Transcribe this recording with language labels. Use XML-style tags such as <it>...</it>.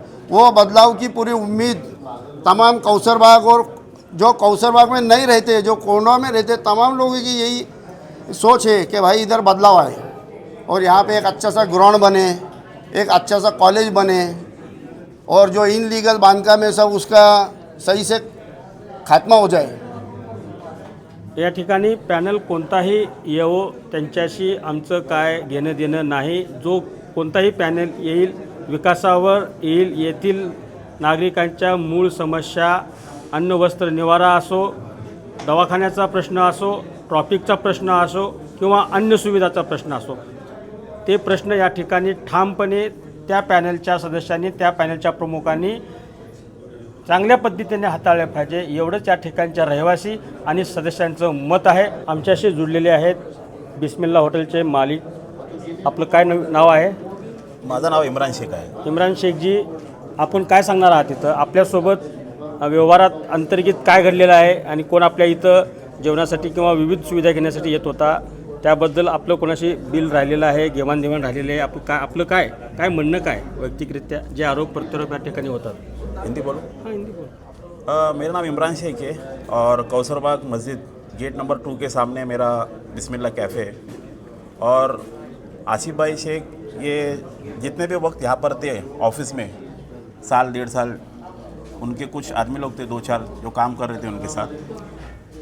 <hi>वो बदलाव की पूरी उम्मीद तमाम कौसर बाग और जो कौसर बाग में नहीं रहते, जो कोंडवा में रहते, तमाम लोगों की यही सोच है कि भाई इधर बदलाव आए और यहाँ पे एक अच्छा सा ग्राउंड बने, एक अच्छा सा कॉलेज बने और जो इनलीगल बांधकाम है सब उसका सही से खात्मा हो जाए।</hi> <mr>या ठिकाणी पॅनल कोणताही येवो त्यांच्याशी आमचं काय घेणं देणं नाही। जो कोणताही पॅनल येईल विकासावर येईल, येथील नागरिकांच्या मूळ समस्या, अन्न वस्त्र निवारा असो, दवाखान्याचा प्रश्न असो, ट्रॉफिकचा प्रश्न असो किंवा अन्य सुविधाचा प्रश्न असो, ते प्रश्न या ठिकाणी ठामपणे त्या पॅनलच्या सदस्यांनी, त्या पॅनलच्या प्रमुखांनी चांगल्या पद्धतीने हाताळले पाहिजे, एवढंच या ठिकाणच्या रहिवासी आणि सदस्यांचं मत आहे। आमच्याशी जुळलेले आहेत बिस्मिल्ला हॉटेलचे मालिक, आपलं काय नाव आहे? माझं नाव इम्रान शेख आहे। इम्रान शेखजी, आपण काय सांगणार आहात इथं? आपल्यासोबत व्यवहारात अंतर्गत काय घडलेलं आहे आणि कोण आपल्या इथं जेवणासाठी किंवा विविध सुविधा घेण्यासाठी येत होता, त्याबद्दल आपलं कोणाशी बिल राहिलेलं आहे, घेवाणदेवाण राहिलेलं आहे, आपलं काय म्हणणं काय वैयक्तिकरित्या जे आरोप प्रत्यारोप या ठिकाणी होतात?</mr> <hi>हिंदी बोलो। हाँ, हिंदी बोलो। मेरा नाम इमरान शेख है और कौसर बाग मस्जिद गेट नंबर 2 के सामने मेरा बिस्मिल्ला कैफ़े है और आसिफ भाई शेख ये जितने भी वक्त यहाँ पर थे ऑफिस में, साल 1.5 साल, उनके कुछ आदमी लोग थे 2-4 जो काम कर रहे थे उनके साथ।</hi>